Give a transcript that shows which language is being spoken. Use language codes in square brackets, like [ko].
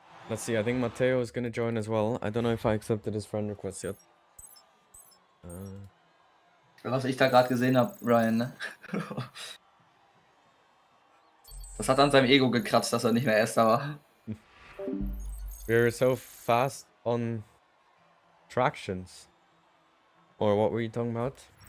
[en] Let's see, I think Matteo is gonna join as well. I don't know if I accepted his friend request yet. [de] Was ich da gerade gesehen habe, Ryan, ne? Das hat an seinem Ego gekratzt, dass er nicht mehr Erster war. [en] We're so fast on tractions. Or what were you talking about?